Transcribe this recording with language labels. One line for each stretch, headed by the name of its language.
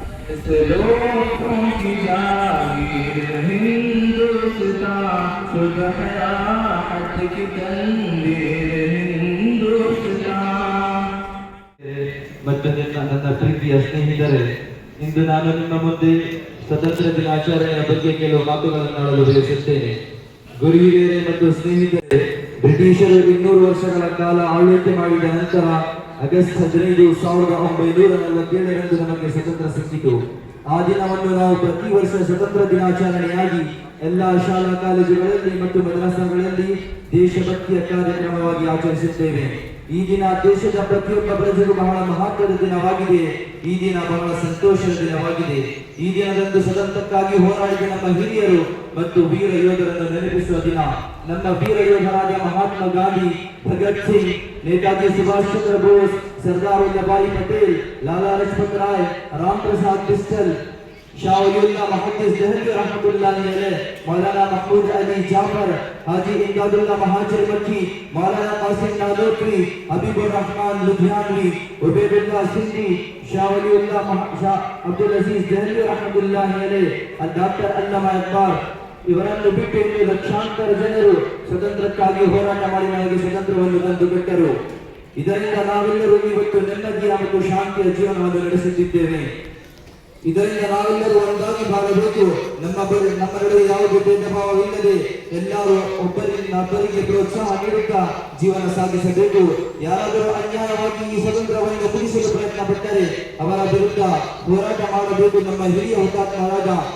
Hindi: इस लोगों की जागीर हिंदुस्तान, सुबह राहत की तंवीर हिंदुस्तान।
Kannada: ಮತ್ತು ನನ್ನ ಪ್ರೀತಿಯ ಸ್ನೇಹಿತರೆ, ಇಂದು ನಾನು ನಿಮ್ಮ ಮುಂದೆ ಸ್ವತಂತ್ರ ದಿನಾಚರಣೆಯ ಬಗ್ಗೆ ಕೆಲವು ಮಾತುಗಳನ್ನು ಆಡಲು ಬಯಸುತ್ತೇನೆ. ಗುರು ಹಿರಿಯರೇ ಮತ್ತು ಸ್ನೇಹಿತರೆ, ಬ್ರಿಟಿಷರು 200 ವರ್ಷಗಳ ಕಾಲ ಆಳ್ವಿಕೆ ಮಾಡಿದ ನಂತರ ಆಗಸ್ಟ್ 15, 1947ರಂದು ನಮಗೆ ಸ್ವತಂತ್ರ ಸಿಕ್ಕಿತು. ಆ ದಿನವನ್ನು ನಾವು ಪ್ರತಿ ವರ್ಷ ಸ್ವತಂತ್ರ ದಿನಾಚರಣೆಯಾಗಿ ಎಲ್ಲ ಶಾಲಾ ಕಾಲೇಜುಗಳಲ್ಲಿ ಮತ್ತು ಮದ್ರಸಾಗಳಲ್ಲಿ ದೇಶಭಕ್ತಿಯ ಕಾರ್ಯಕ್ರಮವಾಗಿ ಆಚರಿಸುತ್ತೇವೆ. ಈ ದಿನ ದೇಶದ ಪ್ರತಿಯೊಬ್ಬ ಪ್ರಜೆಗೂ ಬಹಳ ಮಹತ್ವದ ದಿನವಾಗಿದೆ. ಈ ದಿನ ಬಹಳ ಸಂತೋಷದ ದಿನವಾಗಿದೆ. ಈ ದಿನದಂದು ಸ್ವತಂತ್ರಕ್ಕಾಗಿ ಹೋರಾಡಿದ ನಮ್ಮ ಹಿರಿಯರು ಮತ್ತು ವೀರ ಯೋಧರನ್ನು ನೆನಪಿಸುವ ದಿನ. ನಮ್ಮ ವೀರ ಯೋಧರಾದ ಮಹಾತ್ಮ ಗಾಂಧಿ, ಭಗತ್ ಸಿಂಗ್, ನೇತಾಜಿ ಸುಭಾಷ್ ಚಂದ್ರ ಬೋಸ್, ಸರ್ದಾರ್ ವಲ್ಲಭಾಯಿ ಪಟೇಲ್, ಲಾಲಾ ಲಜಪತ್ ರಾಯ್, ರಾಮ್ ಪ್ರಸಾದ್ ಬಿಸ್ಟಲ್, शाह वलीउल्लाह मुहद्दिस दहलवी रहमतुल्लाह अलैह, मौलाना महमूद अली जाफर, हाजी इमदादुल्लाह महाजिर मक्की, मौलाना कासिम नादोत्री, हबीबुर रहमान लुधियानवी, उबैदुल्लाह सिंधी, शाह वलीउल्लाह शाह अब्दुल अजीज दहलवी रहमतुल्लाह अलैह, डॉक्टर अल्लामा इकबाल ಇವರನ್ನು ಬಿಟ್ಟು ಇನ್ನು ಲಕ್ಷಾಂತರ ಜನರು ಸ್ವತಂತ್ರಕ್ಕಾಗಿ ಹೋರಾಟ ಮಾಡಿ ನಮಗೆ ಸ್ವತಂತ್ರವನ್ನು ತಂದುಕೊಟ್ಟರು. ಇದರಿಂದ ನಾವೆಲ್ಲರೂ ಇವತ್ತು ನೆಮ್ಮದಿಯ ಮತ್ತು ಶಾಂತಿಯ ಜೀವನವನ್ನು ನಡೆಸುತ್ತಿದ್ದೇವೆ. ಇದರಿಂದ ನಾವೆಲ್ಲರೂ ಒಂದಾಗಿ ಬಾಳಬೇಕು. ನಮ್ಮ ನಡುವೆ ಯಾವುದೇ ಭೇದ ಭಾವವಿಲ್ಲದೆ ಎಲ್ಲರೂ ಒಬ್ಬರಿಗೆ ಪ್ರೋತ್ಸಾಹ ನೀಡುತ್ತಾ ಜೀವನ ಸಾಗಿಸಬೇಕು. ಯಾರಾದರೂ ಅನ್ಯಾಯವಾಗಿ ಈ ಸ್ವತಂತ್ರವನ್ನು ಮುಗಿಸಲು ಪ್ರಯತ್ನ ಪಟ್ಟರೆ ಅವರ ವಿರುದ್ಧ ಹೋರಾಟ ಮಾಡಬೇಕು. ನಮ್ಮ ಹಿರಿಯ ಹುತಾತ್ಮರಾದ